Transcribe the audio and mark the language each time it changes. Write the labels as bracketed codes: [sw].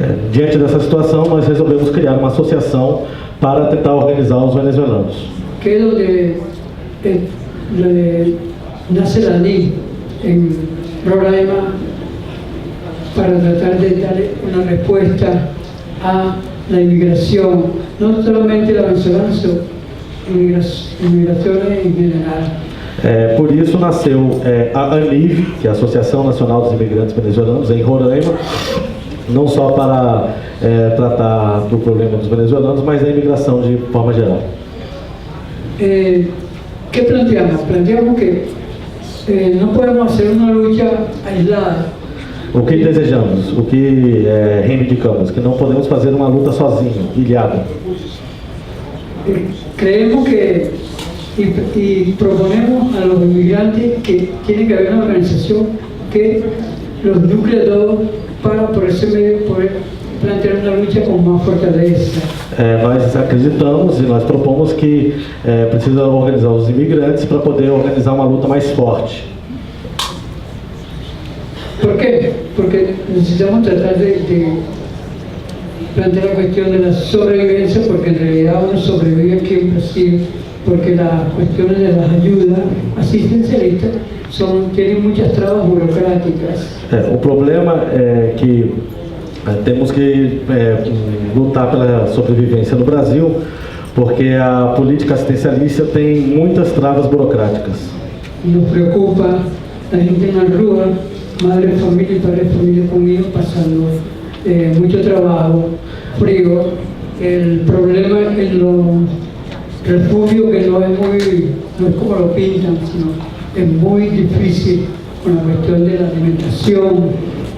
[pt] Diante dessa situação, nós resolvemos criar uma associação para tentar organizar os venezuelanos. [es] Que es donde nace la NID en Roraima para tratar de dar una respuesta a la inmigración, no solamente la venezolana, sino inmigraciones en general. [pt] Por isso nasceu a ANIV, que é a Associação Nacional dos Imigrantes Venezuelanos, em Roraima, não só para tratar do problema dos venezuelanos, mas da imigração de forma geral. [es] ¿Qué planteamos? Planteamos que no podemos hacer una lucha aislada. [pt] O que desejamos, o que reivindicamos, que não podemos fazer uma luta sozinho, ilhado. [es] Creemos que y proponemos a los inmigrantes que tiene que haber una organización que los nuclee todos para por ese medio poder plantear [pt] uma luta com mais fortaleza. Nós acreditamos e nós propomos que precisa organizar os imigrantes para poder organizar uma luta mais forte. [es] ¿Por qué? Porque necesitamos tratar de plantear la cuestión de la sobrevivencia, porque en realidad uno sobrevive aquí en Brasil, porque las cuestiones de las ayudas asistencialistas tienen muchas trabas burocráticas. [pt] O problema é que temos que lutar pela sobrevivência no Brasil, porque a política assistencialista tem muitas travas burocráticas. [es] Nos preocupa a gente na rua, madre de familia y padre de familia conmigo, pasando mucho trabajo, frío, el problema en los refugios que no es como lo pintan, sino es muy difícil con la cuestión de la alimentación.